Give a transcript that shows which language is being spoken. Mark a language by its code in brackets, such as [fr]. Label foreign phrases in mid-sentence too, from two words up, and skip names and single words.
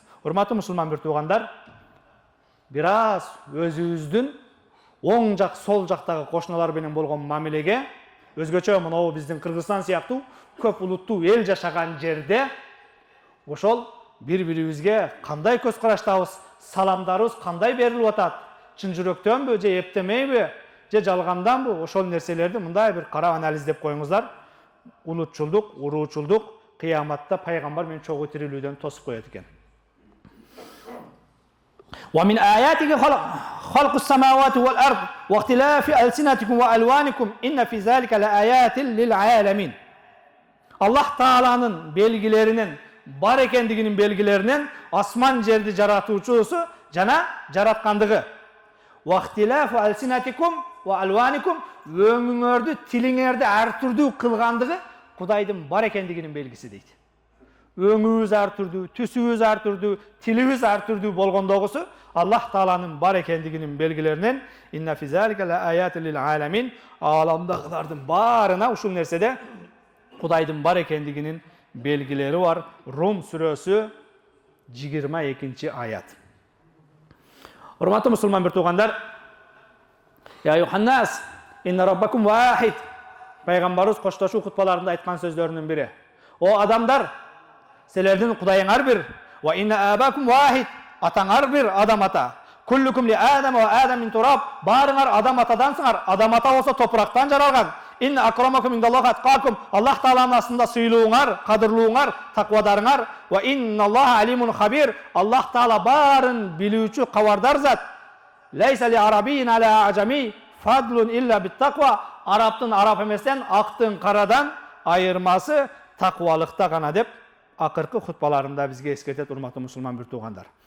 [ky] Урматтуу мусулман туугандар, бир аз өзүбүздүн оң жак, сол жактагы кошуналар менен болгон мамилеге, өзгөчө мына биздин Кыргызстан сыяктуу көп улуттуу эл жашаган жерде ошол бири-бирибизге кандай көз караштабыз, саламдарыбыз кандай берилип атат, чын жүрөктөнбү же эптемейби, же жалганданбы, ошол нерселерди мындай бир карап анализдеп коюңуздар. Улутчулдук, уруучулдук кыяматта пайгамбар менен чогуу тирилүүдөн тосуп коет экен. [ar] ومن آياته خلق السماوات والأرض واختلاف ألسنتكم وألوانكم إن في ذلك لآيات للعالمين. [ky] Аллах Тааланын белгилеринен, бар экендигинин белгилеринен асман жерди жаратуучусу жана жараткандыгы. [ar] واختلاف ألسنتكم وألوانكم, [ky] өңүңөрдү, тилиңерди ар түрдүү кылгандыгы Кудайдын бар экендигинин белгиси дейт. өңүбүз ар түрдүү, түсүбүз ар түрдүү, тилибиз ар түрдүү болгондогусу Аллах Тааланын бар экендигинин белгилеринен [ar] إن في ذلك لآيات للعالمين, [ky] аламдагылардын баарына ушул нерседе Кудайдын бар экендигинин белгилери бар. Рум сүрөсү 22-аят. Урматтуу мусулман бир туугандар, [ar] يا أيها الناس إن ربكم واحد. [ky] Пайгамбарыбыз коштошуу хутбаларында айткан сөздөрүнүн бири. О адамдар, силердин Кудайыңар бир. [ar] وإن أباكم واحد. [ky] Атаңар бир, адам ата. [ar] كلكم لآدم وآدم من تراب. [ky] Барыңар адам атадансыңар. Адам ата болсо топурактан жаралган. [ar] إن أكرمكم عند الله أتقاكم. [ky] Аллах Тааланын астында сыйлууңар, кадырлууңар, таквадарыңар. [ar] وإن الله عليم خبير. [ky] Аллах Таала барын билүүчү, кабардар зат. [ar] ليس لعربي على أعجمي فضل إلا بالتقوى. [ky] Арабтын араб эместен, актын карадан айырмасы таквалыкта гана деп акыркы хутбаларымда бизге эскертет, урматтуу мусулман бир туугандар.